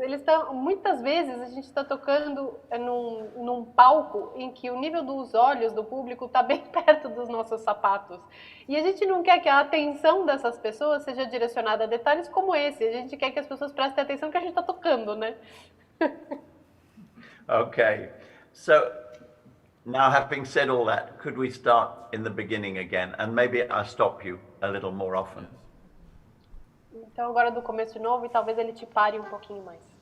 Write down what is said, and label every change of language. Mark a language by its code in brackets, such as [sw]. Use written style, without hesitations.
[pt] Eles estão, muitas vezes a gente está tocando num palco em que o nível dos olhos do público está bem perto dos nossos sapatos, e a gente não quer que a atenção dessas pessoas seja direcionada a detalhes como esse. A gente quer que as pessoas prestem atenção que a gente está tocando, né? [en] Okay, so now, having said all that, could we start in the beginning again? And maybe I'll stop you a little more often. [pt] Então agora do começo de novo, e talvez ele te pare um pouquinho mais.